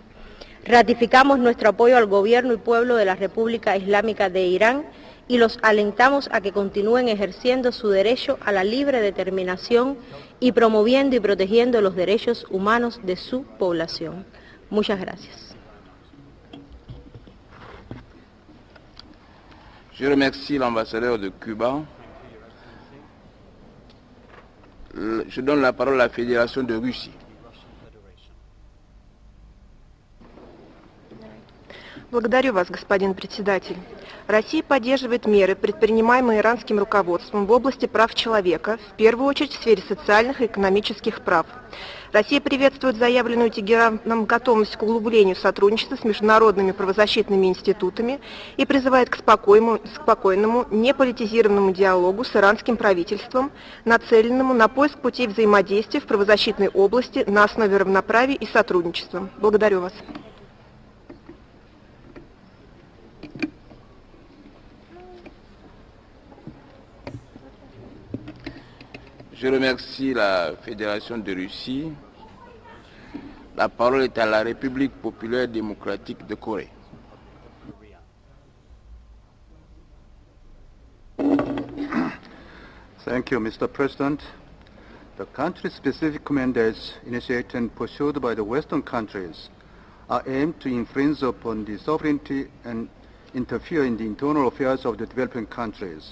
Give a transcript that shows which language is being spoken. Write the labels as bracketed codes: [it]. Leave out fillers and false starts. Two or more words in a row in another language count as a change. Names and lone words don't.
[es] Ratificamos nuestro apoyo al gobierno y pueblo de la República Islámica de Irán y los alentamos a que continúen ejerciendo su derecho a la libre determinación y promoviendo y protegiendo los derechos humanos de su población. Muchas gracias. [fr] Je remercie l'ambassadeur de Cuba. Je donne la parole à la Fédération de Russie. [ru] Благодарю вас, господин председатель. Россия поддерживает меры, предпринимаемые иранским руководством в области прав человека, в первую очередь в сфере социальных и экономических прав. Россия приветствует заявленную Тегераном готовность к углублению сотрудничества с международными правозащитными институтами и призывает к спокойному, неполитизированному диалогу с иранским правительством, нацеленному на поиск путей взаимодействия в правозащитной области на основе равноправия и сотрудничества. Благодарю вас. [fr] Je remercie la Fédération de Russie. La parole est à la République populaire démocratique de Corée. [en] Thank you, Mr. President. The country-specific mandates initiated and pursued by the Western countries are aimed to infringe upon the sovereignty and interfere in the internal affairs of the developing countries.